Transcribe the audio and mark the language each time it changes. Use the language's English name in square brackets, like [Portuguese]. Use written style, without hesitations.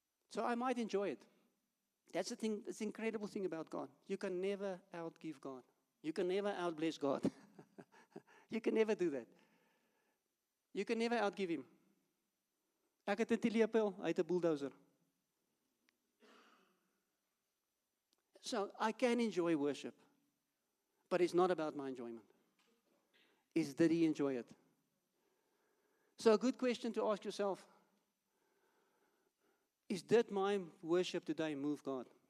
[English] So I might enjoy it. That's the thing, that's the incredible thing about God. You can never outgive God. You can never outbless God. You can never do that. You can never outgive him. [Afrikaans] Ek het 'n telepel, hy het 'n bulldozer. [English] So I can enjoy worship, but it's not about my enjoyment. It's did he enjoy it? So a good question to ask yourself is, did my worship today move God?